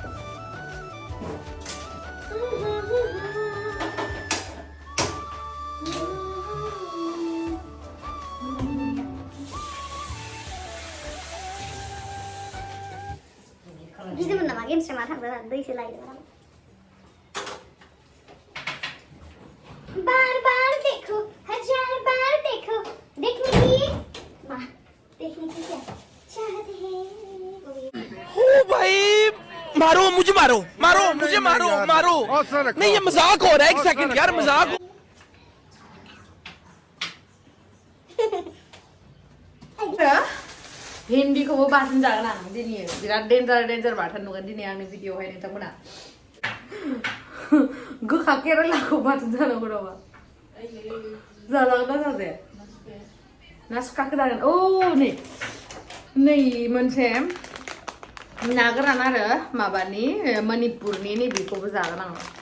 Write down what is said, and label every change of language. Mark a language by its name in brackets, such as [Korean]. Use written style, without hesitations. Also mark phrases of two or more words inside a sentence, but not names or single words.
[Bodo] गिदोंमोन नामा गेमस्रि मा थांदों दैसो लायदों [Hindi] बार बार देखो हजार बार देखो देखने की माँ देखने की क्या चाहते हैं ओ भाई मारो मुझे मारो नहीं ये मजाक हो रहा है एक सेकंड यार मजाक [Bodo] भिन्डीखौबो बाथोन जागोन आं दिनै बिराद डेन्जार बाथोन नुगोन दिनै आंनि भिडिअआवहाय नोंथांमोना गोखा केरेलाखौ बाथोन जानांगौ नामा जाजागोन ना जाजाया ना सुखाखौ जागोन औ नै मोनसे ना गोरान आरो माबानि मणिपुरनि नैबेखौबो जागोन आं